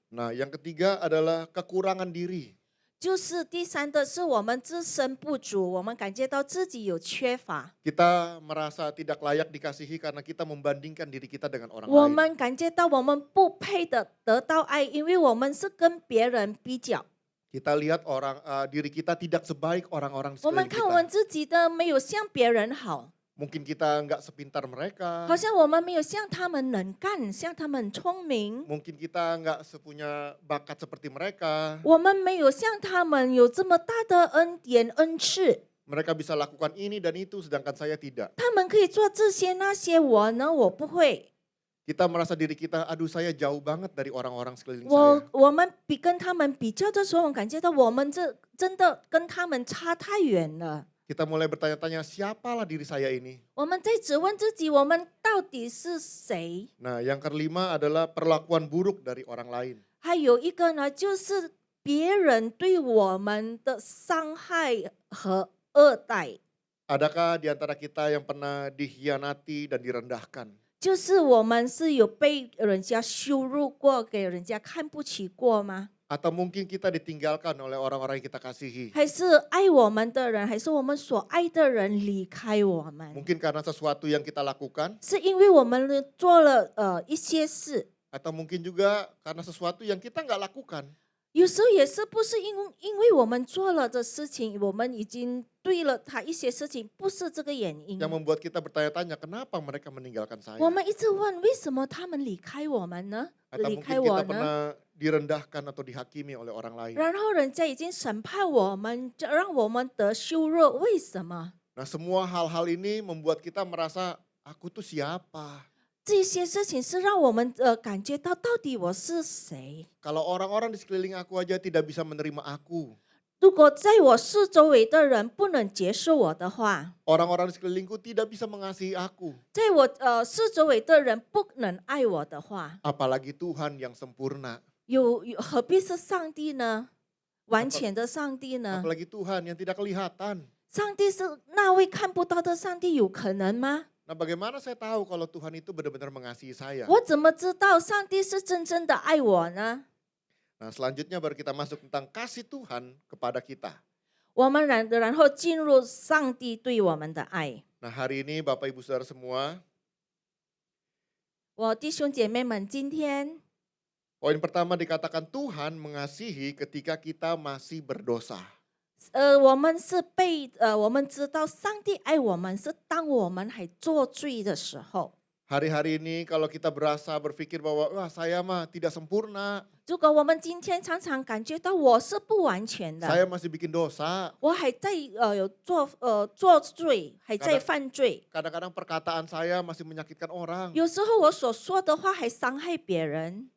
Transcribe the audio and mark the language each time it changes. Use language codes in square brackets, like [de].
[id] Nah, yang ketiga adalah kekurangan diri. [zh] 就是第三的是我们自身不足，我们感觉到自己有缺乏， [id] Kita merasa tidak layak dikasihi karena kita membandingkan diri kita dengan orang [zh] 我 [id] lain. [zh] 们感觉到我们不配的得到爱，因为我们是跟别人比较。 [id] Kita lihat diri kita tidak sebaik orang-orang [zh] 我们 [id] sekeliling [zh] 看我们 [id] kita. [zh] 自己的没有像别人好， [id] Mungkin kita nggak sepintar mereka. [zh] 好像我们没有像他们能干，像他们聪明， [id] Mungkin kita nggak sepunya bakat seperti mereka. [zh] 我们没有像他们有这么大的恩典恩赐。 [id] Mereka bisa lakukan ini dan itu sedangkan saya tidak. [zh] 他们可以做这些那些，我呢我不会。 [id] Kita merasa diri kita, aduh saya jauh banget dari orang-orang sekeliling [zh] 我 [id] saya. [zh] 我们跟他们比较的时候，我感觉到我们这真的跟他们差太远了。 [id] Kita mulai bertanya-tanya, siapalah diri saya ini? [zh] 我们在质问自己，我们到底是谁？ [id] Nah, yang kelima adalah perlakuan buruk dari orang lain. [zh] 还有一个呢，就是别人对我们的伤害和恶待， [id] Adakah di antara kita yang pernah dikhianati dan direndahkan? [zh] 就是我们是有被人家羞辱过，给人家看不起过吗？ [id] Atau mungkin kita ditinggalkan oleh orang-orang yang kita kasihi? [zh] 还是爱我们的人，还是我们所爱的人离开我们？ [id] Mungkin karena sesuatu yang kita lakukan, [zh] 是因为我们做了一些事， [id] atau mungkin juga karena sesuatu yang kita nggak lakukan. [zh] 有时候也是不是因为我们做了的事情，我们已经对了他一些事情，不是这个原因。 [id] Yang membuat kita bertanya-tanya, kenapa mereka meninggalkan saya? [zh] 我们一直问，为什么他们离开我们呢？ [id] Atau [zh] 离 [id] mungkin [zh] 开我 [id] kita [zh] 呢？ [id] pernah direndahkan atau dihakimi oleh orang lain. [zh] 然后人家已经审判我们，让我们得羞辱，为什么？ [id] Nah, semua hal-hal ini membuat kita merasa, aku tuh siapa? [zh] 这些事情是让我们感觉到底我是谁？ [id] Kalau orang-orang di sekeliling aku aja tidak bisa menerima aku. [zh] 如果在我四周围的人不能接受我的话， [id] Orang-orang di sekelilingku tidak bisa mengasihi aku. [zh] 在我四周围的人不能爱我的话， [id] Apalagi Tuhan yang sempurna. [zh] 何必是上帝呢？完全的上帝呢？ [id] Apalagi Tuhan yang tidak kelihatan. [zh] 上帝是那位看不到的上帝，有可能吗？ [id] Nah, bagaimana saya tahu kalau Tuhan itu benar-benar mengasihi saya? [zh] 我怎么知道上帝是真正的爱我呢？ [id] Nah, selanjutnya baru kita masuk tentang kasih Tuhan kepada kita. [zh] 我们然后进入上帝对我们的爱。 [id] Nah, hari ini Bapak Ibu Saudara semua, [zh] 我弟兄姐妹们，今天 [id] poin pertama dikatakan Tuhan mengasihi ketika kita masih berdosa. [zh] 我们知道上帝爱我们是当我们还做罪的时候。 [id] Hari-hari ini kalau kita berpikir bahwa wah saya mah tidak sempurna, [zh] 如果我们今天常常感觉到我是不完全的， [id] saya masih bikin dosa. [zh] 我还在有做罪，还在犯罪。 [id] Kadang-kadang perkataan saya masih menyakitkan orang. [zh] 有时候我所说的话还伤害别人，